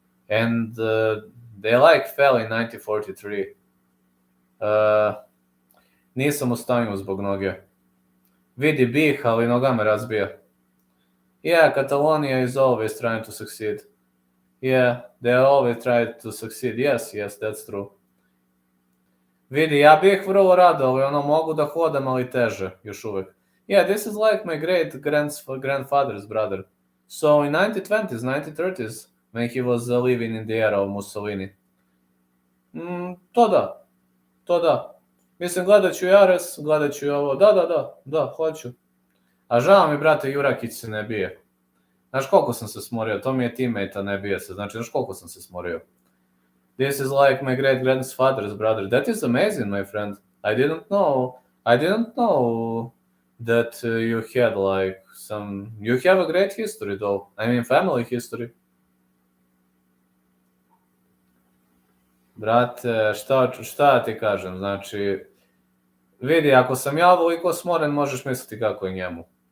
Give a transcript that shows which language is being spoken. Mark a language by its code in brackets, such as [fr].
[en] And they like fell in 1943. [sr] Nisam u stanju zbog noge. Vidi bih, ali noga me razbija. [en] Yeah, Catalonia is always trying to succeed. Yeah, they always try to succeed. Yes, that's true. [sr] Vidi, ja bih vrlo rado, ali ono mogu da hodam, ali teže, još uvek. [en] Yeah, this is like my great grandfather's brother. So in 1920s, 1930s, when he was living in the era of Mussolini. [sr] To da. Mislim, gledat ću Jares, gledat ću ovo, da, hoću. A žao mi, brate, Jurakić se ne bije. Znaš koliko sam se smorio, to mi je teammate, a ne bije se, znači, znaš koliko sam se smorio. [en] This is like my great grandfather's brother. That is amazing, my friend. I didn't know that you had like you have a great history though. I mean, family history. [sr] Brate, šta ti kažem, znači, vidi, ako sam ja ovoliko smoren, možeš misliti kako je njemu.